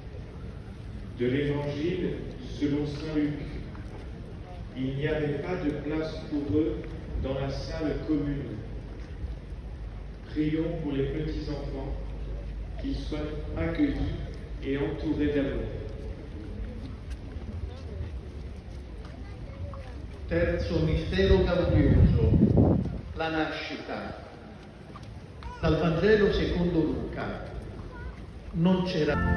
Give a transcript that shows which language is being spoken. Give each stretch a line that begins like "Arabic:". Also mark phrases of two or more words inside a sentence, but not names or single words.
French: De l'Évangile selon saint Luc. Il n'y avait pas de place pour eux dans la salle commune. Prions pour les petits-enfants, qu'ils soient accueillis et entourés d'amour.
Italian: Terzo mistero gaudioso, la nascita. Dal Vangelo secondo Luca. Non c'era.